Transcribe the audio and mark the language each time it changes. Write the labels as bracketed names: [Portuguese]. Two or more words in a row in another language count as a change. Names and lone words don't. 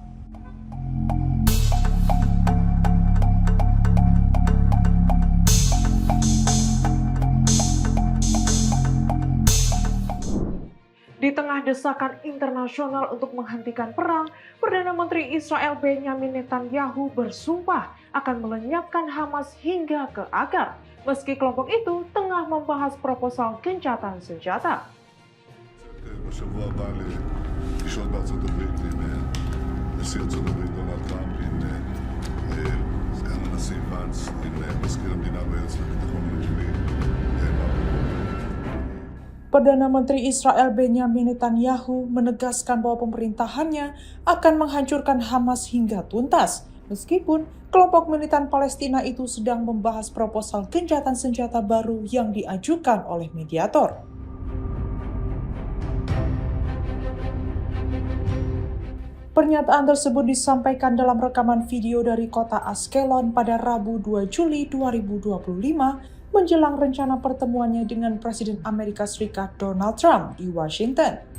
[Indonesian] Di tengah desakan internasional untuk menghentikan perang, Perdana Menteri Israel Benjamin Netanyahu bersumpah akan melenyapkan Hamas hingga ke akar, meski kelompok itu tengah membahas proposal gencatan senjata. [Hebrew] בשבוע הבא לפגישות בארצות הברית עם נשיא ארצות הברית דונלד טראמפ, עם סגן הנשיא ואנס, עם מזכיר המדינה והיועץ לביטחון לאומי. [Indonesian] Perdana Menteri Israel Benjamin Netanyahu menegaskan bahwa pemerintahannya akan menghancurkan Hamas hingga tuntas, meskipun kelompok militan Palestina itu sedang membahas proposal gencatan senjata baru yang diajukan oleh mediator. Pernyataan tersebut disampaikan dalam rekaman video dari kota Ashkelon pada Rabu 2 Juli 2025 menjelang rencana pertemuannya dengan Presiden Amerika Serikat Donald Trump di Washington.